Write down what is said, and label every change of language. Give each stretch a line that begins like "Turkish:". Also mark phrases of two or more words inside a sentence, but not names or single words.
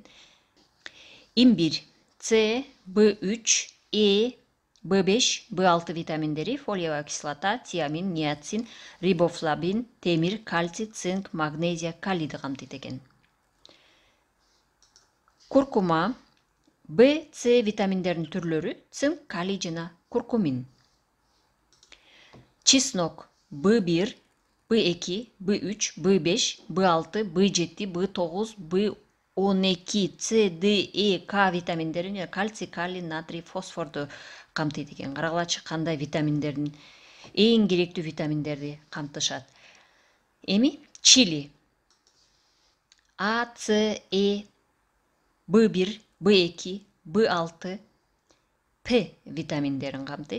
Kyrgyz: Имбирь, С, В3, Е, В5, В6 витаминдери,
Russian: фолиевая кислота,
Kyrgyz: тиамин, ниацин, рибофлавин, темир, кальций, цинк, магнезия, калийди камтыйт экен. Куркума, В, С витаминдеринин түрлөрү, цинк, калий жана куркумин. Чеснок, В1, В2, В3, В5, В6, В7, В9, В12, С, Д, Е, К витаминдерин, кальций, калий, натрий, фосфорду камтыйт экен. Карагылачы кандай витаминдердин, эң керектүү витаминдерди камтышат. Эми чили. А, С, Е, В1, В2, В6, П витаминдерин камтыйт.